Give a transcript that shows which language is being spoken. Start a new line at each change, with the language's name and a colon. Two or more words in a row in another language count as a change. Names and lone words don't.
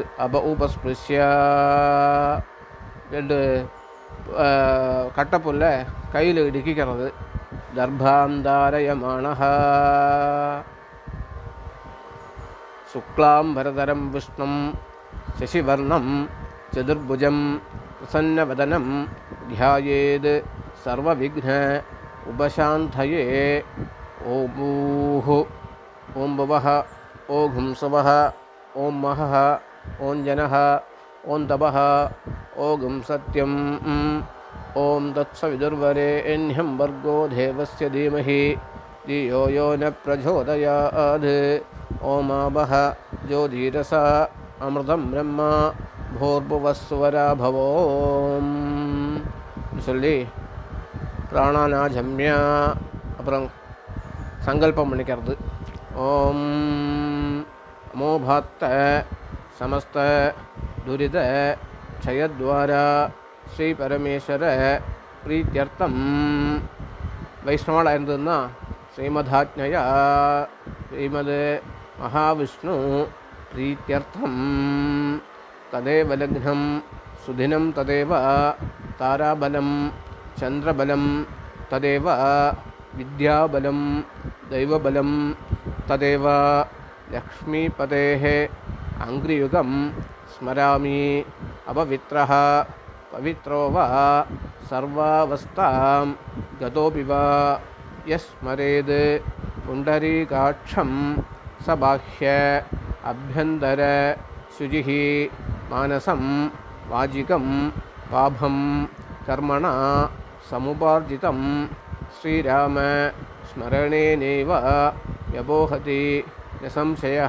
Sanskrit: अप उपस्पृश्य.
Tamil: 2 கட்டப்புல்லை கையில் இடுக்கிக்கிறது.
Sanskrit: दर्भान्धारयमाणः शुक्लाम् बरधरं विष्णुं शशिवर्णं चतुर्भुजं प्रसन्नवदनं ध्यायेद् सर्वविघ्न उपशान्तये. ओम भूः ओम भुवः ओं हुंसवः ओं महः ओं जनः ओं तपः ओं सत्यं ओं तत्सविदुर्वरेण्यं भर्गो देवस्य धीमहि धियो यो न प्रचोदयात्. ओमावः ज्योतिरसा अमृतं ब्रह्म भूर्भुवस्वरा भवोम्
Tamil: சொல்லி பிராணானாஜம்யா அப்புறம் சங்கல்பம் பண்ணிக்கிறது.
Sanskrit: ॐ ममोपात्त समस्त दुरित क्षयद्वारा श्री परमेश्वर प्रीत्यर्थम्.
Tamil: வைஷ்ணவாளாக இருந்ததுன்னா
Sanskrit: श्रीमदाज्ञया श्रीमत् महाविष्णु प्रीत्यर्थं तदेव लग्नं सुदिनं तदेव ताराबलं चंद्रबलं तदेव विद्याबलं दैवबलं तदेव लक्ष्मीपतेः अंग्रियुगं स्मरामि. अपवित्रः पवित्रो वा सर्वावस्थां गतोऽपि वा यस्मरेद् पुण्डरीकाक्षं स बाह्य अभ्यन्तर शुचिः मानसं वाजिकं पापं कर्मणा समुपार्जितं श्रीराम स्मरणेनैव व्यपोहति न संशयः.